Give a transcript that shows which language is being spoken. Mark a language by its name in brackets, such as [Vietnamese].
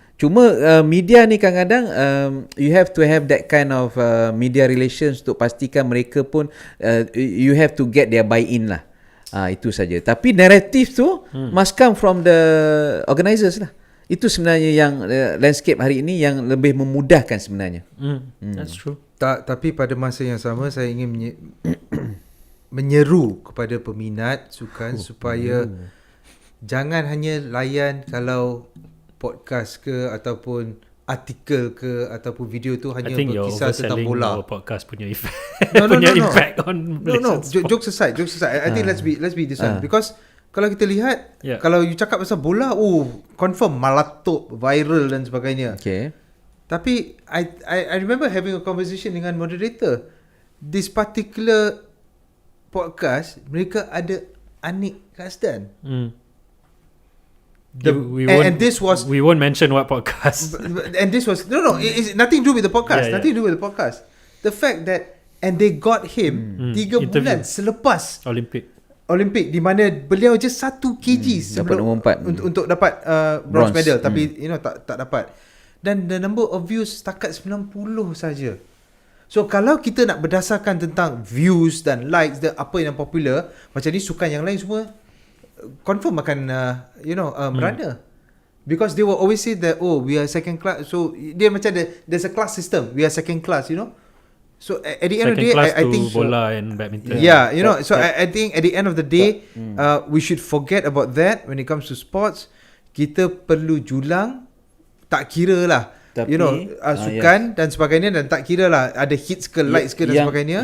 [Malay] Cuma media ni kadang-kadang [English] you have to have that kind of media relations [Malay] untuk pastikan mereka pun [English] you have to get their buy-in lah. [Malay] Itu saja. [English] Tapi narrative tu must come from the organisers lah. [Malay] Itu sebenarnya yang landscape hari ini yang lebih memudahkan sebenarnya. [English] That's true. [Malay] Tapi pada masa yang sama, saya ingin menyeru kepada peminat sukan supaya jangan hanya layan kalau podcast ke ataupun artikel ke ataupun video tu hanya berkisar tentang bola. [English] Your podcast punya effect. No. impact on Malaysian sport. Jokes aside. I think let's be this one because [Malay] kalau kita lihat, kalau you cakap pasal bola, [English] confirm malatok, viral [Malay] dan sebagainya. [English] Okay. Tapi I remember having a conversation dengan moderator. This particular podcast, [Malay] mereka ada [English] Anik Kasdan. We won't mention what podcast. And this was it's nothing to do with the podcast. Nothing to do with the podcast. The fact that they got him [Malay] 3 bulan selepas Olympic di mana beliau [English] just 1 kg [Malay] dapat nombor 4 untuk dapat bronze medal, tapi tak dapat. Dan [English] the number of views [Malay] setakat 90 saja. So kalau kita nak berdasarkan tentang views dan likes, apa yang popular, macam ni sukan yang lain semua confirm akan merana. [English] Because they will always say that we are second class. [Malay] So dia macam [English] there's a class system. We are second class, So at the end of the day, I think bola and badminton. Yeah, so I think at the end of the day, we should forget about that when it comes to sports. [Malay] Kita perlu julang, tak kira lah. Tapi, sukan dan sebagainya, dan tak kira lah ada hits ke likes ke dan sebagainya.